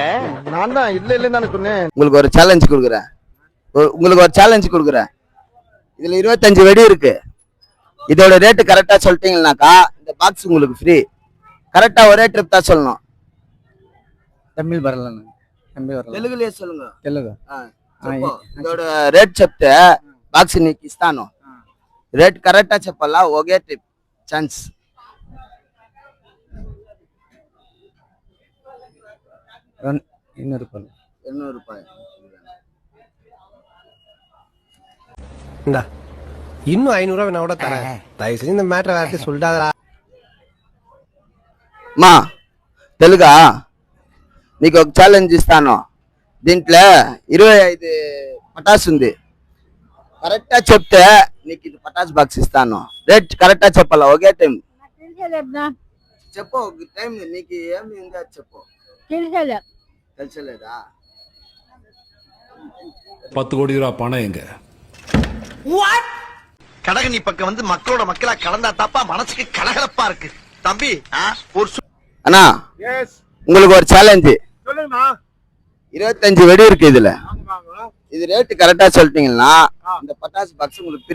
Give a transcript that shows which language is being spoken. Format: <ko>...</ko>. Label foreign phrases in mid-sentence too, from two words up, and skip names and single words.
<ta>நான் தான் இல்லன்னு தானே சொன்னேன். உங்களுக்கு ஒரு சேலஞ்சு கொடுக்குறேன். இதுல 25 வெடி இருக்கு. இதோட ரேட்டு கரெக்டா சொல்லிட்டீங்கன்னாக்கா இந்த பாக்ஸ் உங்களுக்கு ஃப்ரீ. கரெக்டா ஒரே ட்ரிப் தான் சொல்லணும். தமிழ் வரல. తెలుగులే சொல்லுங்க.</ta> <te>తెలుగు. இதோட రేట్ చెప్తే బాక్స్ నీకు ఇస్తాను. రేట్ కరెక్టా చెప్పాలా? ఒకే ట్రిప్ ఛాన్స్.</te> <ta>200 ரூபாய். 200 ரூபாய். இன்னும் 500 ரூபாய் நான் கூட தரேன். தயவு செஞ்சு இந்த மேட்டர் வேற சொல்லிட்டாதடா.</ta> <te>మా తెలుగా నీకు ఒక ఛాలెంజ్ ఇస్తాను. దీంట్లో 25 పటాస్ ఉంది. కరెక్టా చెప్తే నీకు ఇది పటాస్ బాక్స్ ఇస్తాను. రేట్ కరెక్టా చెప్పాలా? ఒకే టైం చెప్పు. టైం నీకు ఏమి ఉందో చెప్పు. తెలిసలేదా?</te> <ta>10 கோடி ரூபா பணம் எங்க? கடகனி பக்கம் வந்து மக்களோட மக்களா கலந்தா தாப்பா மனசுக்கு கலகலப்பா இருக்கு தம்பி. ஒரு அண்ணா, உங்களுக்கு ஒரு சேலஞ்சு. 25 வெடி இருக்கு இதுல. இது ரேட் கரெக்டா சொல்லிட்டீங்கன்னா இந்த பட்டாசு பாக்ஸ் உங்களுக்கு ஃப்ரீ.</ta>